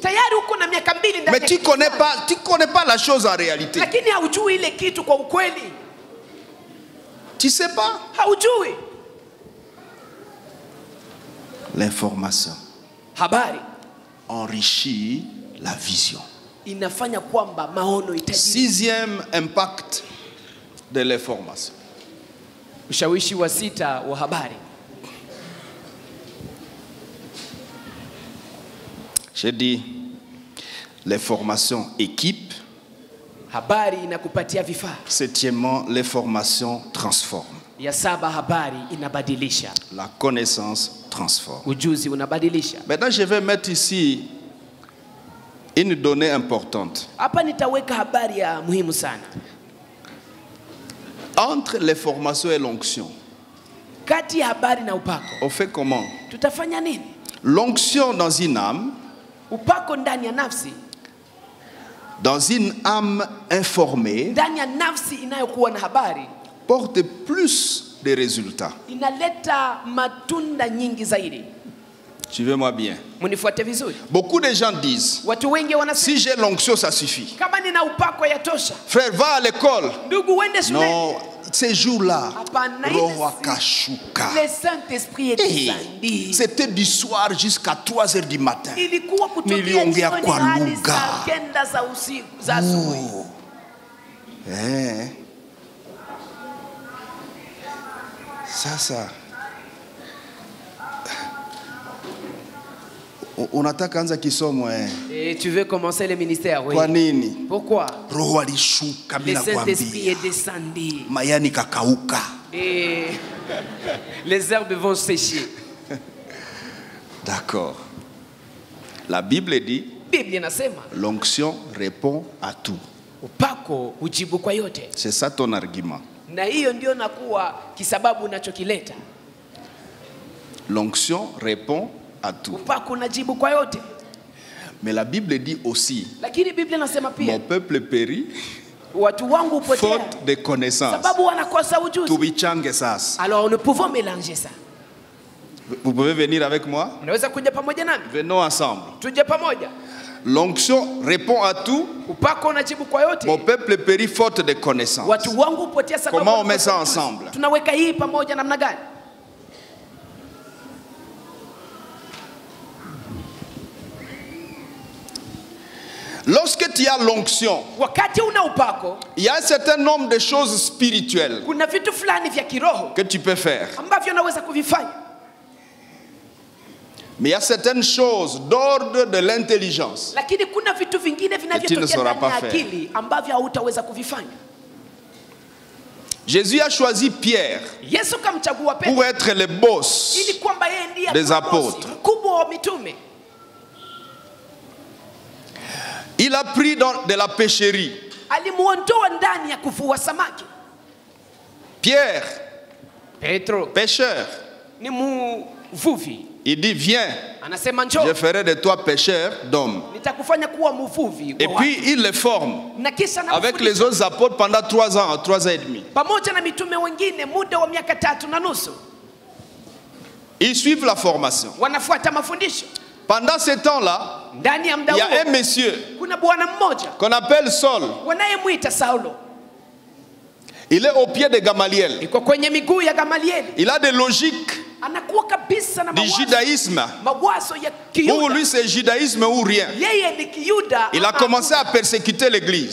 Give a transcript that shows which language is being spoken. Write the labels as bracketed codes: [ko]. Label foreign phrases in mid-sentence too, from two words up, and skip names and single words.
[fr] Mais tu connais pas la chose en réalité. Tu sais pas? L'information enrichit la vision. [sw] inafanya kwamba maono itajiri. [fr] Sixième impact de l'information. [sw] Ushawishi wa sita wa habari. [fr] J'ai dit l'information équipe. [sw] Habari inakupatia vifaa. [fr] Septièmement, l'information transforme. [sw] Ya saba, habari inabadilisha. [fr] La connaissance transforme. [sw] Ujuzi unabadilisha. [fr] Maintenant, je vais mettre ici une donnée importante. [sw] Hapa nitaweka habari ya muhimu sana. [fr] Entre l'information et l'onction, [sw] kati ya habari na upako, [fr] on fait comment? [sw] Tutafanya nini? [fr] L'onction dans une âme, [sw] upako ndani ya nafsi, [fr] dans une âme informée, [sw] ndani ya nafsi inayokuwa na habari, [fr] porte plus de résultats. [sw] Inaleta matunda nyingi zaidi. [fr] Suivez-moi bien. [sw] Munifuate vizuri. [fr] Beaucoup de gens disent, [sw] watu wengi wanasema, [fr] si j'ai l'onction ça suffit. [sw] Kama nina upako yatosha. [fr] Frère, va à l'école. [sw] Ndugu, uende shule. [fr] Non, ces jours-là, le Saint-Esprit est descendu. c'était du soir jusqu'à 3 heures du matin. [sw] Ilikuwa kutokea jioni hadi saa 9 za usiku za asubuhi. Sasa unataka anza kisomo [fr] Et tu veux commencer le ministère, oui. [sw] Kwa nini? [fr] Pourquoi? [sw] Roho alishuka bila kuambia. [fr] Le Saint-Esprit est descendu. [sw] Mayani kakauka. [fr] Et les herbes vont sécher. D'accord. La Bible dit, [sw] Biblia inasema, [fr] l'onction répond à tout. [sw] Upako hujibu kwa yote. [fr] C'est ça ton argument. [sw] Na hiyo ndio nakuwa kisababu unachokileta. [fr] L'onction répond à tout. [sw] Upako unajibu kwa yote. [fr] Mais la Bible dit aussi, [sw] lakini Biblia inasema pia, [fr] mon peuple périt [sw] watu wangu upotea [fr] faute de connaissance. [sw] Sababu wanakosa ujuzi. Tubichange sasa. [fr] Alors nous pouvons mélanger ça. Vous pouvez venir avec moi? [sw] Unaweza kuja pamoja nami? [fr] Venons ensemble. [sw] Tuje pamoja. [fr] L'onction répond à tout. [sw] Upako unajibu kwa yote. [fr] Mon peuple périt faute de connaissance. [sw] Watu wangu upotea sababu. [fr] Comment on met ça ensemble? [sw] Tunaweka hii pamoja namna gani? [fr] Lorsque tu as l'onction, [sw] wakati una upako, [fr] il y a un certain nombre de choses spirituelles [sw] kuna vitu fulani vya kiroho [fr] que tu peux faire. [sw] Ambavyo unaweza kuvifanya. [fr] Mais il y a certaines choses d'ordre de l'intelligence. [sw] Lakini kuna vitu vingine vinavyotokea ndani ya akili ambavyo hautaweza kuvifanya. [fr] Jésus a choisi Pierre [sw] Yesu kamchagua Petro [fr] pour être le boss [sw] ili kwamba yeye ndiye [fr] des apôtres. [sw] Mkubwa wa mitume. [fr] Il a pris de la pêcherie. [sw] Alimuondoa ndani ya kuvua samaki. [fr] Pierre, [sw] Petro, [fr] pêcheur, [sw] ni mvuvi. [fr] il dit viens, [sw] anasema njoo, [fr] je ferai de toi pêcheur d'hommes. [sw] Nitakufanya kuwa mvuvi. [fr] Et puis il le forme avec les autres apôtres pendant 3 ans, 3 ans et demi. [sw] Pamoja na mitume wengine muda wa miaka 3.5. [fr] Ils suivent la formation. [sw] Wanafuata mafundisho. [fr] Pendant ce temps-là, il y a un monsieur qu'on appelle Saul. Il est au pied de Gamaliel. Il a des logiques du judaïsme. Pour lui, c'est judaïsme ou rien. Il a commencé à persécuter l'église.